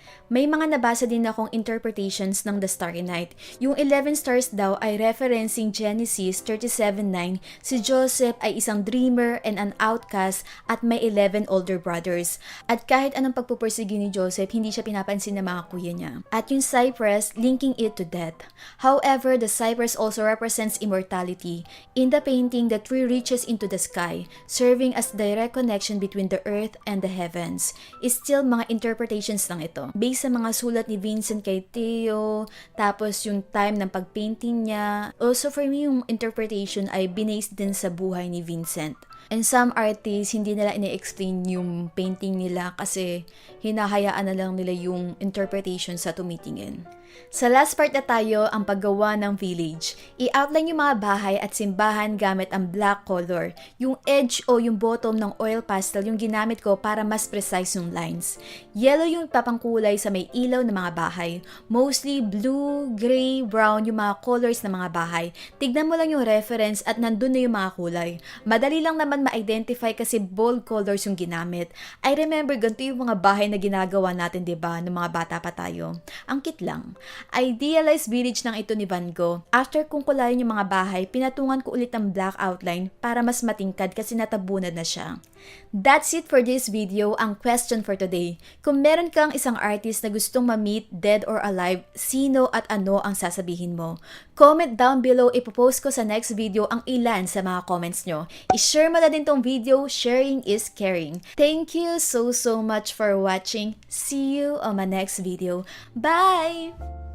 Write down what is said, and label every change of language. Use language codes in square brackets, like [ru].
[tl] May mga nabasa din akong interpretations ng The Starry Night. Yung 11 stars daw ay referencing Genesis 37:9. Si Joseph ay isang dreamer [en] and an outcast [tl] at may 11 older brothers. At kahit anong pagpupursige ni Joseph, hindi siya pinapansin ng mga kuya niya. At yung [en] cypress, linking it to death. However, the cypress also represents immortality. In the painting, the tree reaches into the sky, serving as direct connection between the earth and the heavens. [tl] Still, mga interpretations lang ito. Based sa mga sulat ni Vincent kay Theo, tapos yung time ng pagpainting niya. Also for me, yung interpretation ay binased din sa buhay ni Vincent. [en] And some artists, [tl] hindi nila ini-explain yung painting nila kasi hinahayaan na lang nila yung interpretation sa tumitingin. Sa last part na tayo, ang paggawa ng village. I-outline yung mga bahay at simbahan gamit ang black color. Yung edge o yung bottom ng oil pastel yung ginamit ko para mas precise yung lines. Yellow yung papangkulay sa may ilaw ng mga bahay. Mostly blue, gray, brown yung mga colors ng mga bahay. Tignan mo lang yung reference at nandun na yung mga kulay. Madali lang naman ma-identify kasi [en] bold colors [tl] yung ginamit. [en] I remember [tl] ganito yung mga bahay na ginagawa natin, diba, ng mga bata pa tayo. Ang cute lang. Idealized village ng ito ni Van Gogh. After kong kulayan yung mga bahay, pinatungan ko ulit ang black outline para mas matingkad kasi natabunan na siya. [en] That's it for this video, ang question for today. [tl] Kung meron kang isang artist na gustong ma-meet, dead or alive, sino at ano ang sasabihin mo? [en] Comment down below, [tl] ipopost ko sa next video ang ilan sa mga comments nyo. I-share mo na din tong video, [en] sharing is caring. Thank you so much for watching. See you on my next video. Bye!